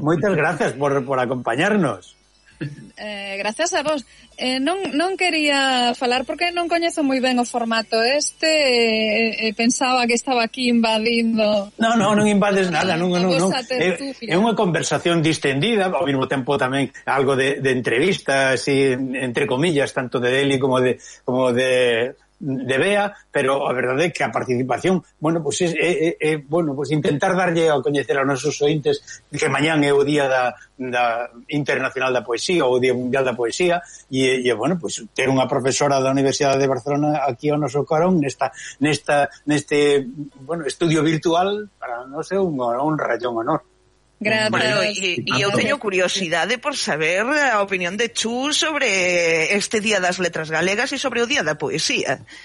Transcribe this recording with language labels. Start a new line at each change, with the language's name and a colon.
Galician: Moitas gracias por acompañarnos. Gracias a vos. Non quería falar porque non coñezo moi ben o formato este. Pensaba que estaba aquí invadindo. Non invades nada. Non. É unha conversación distendida, ao mesmo tempo tamén algo de entrevista, así, entre comillas, tanto de Eli como de Bea, pero a verdade é que a participación, bueno, pues pues intentar darlle a coñecer a nosos ointes que mañán é o día da Internacional da Poesía ou o Día Mundial da Poesía e bueno, pues ter unha profesora da Universidade de Barcelona aquí ao noso carón neste estudio virtual, para non ser un rayón honor. Gracias.
Spanish: Y yo tengo curiosidad de por saber la opinión de Chus sobre este Día das Letras Galegas y sobre o Día da Poesía.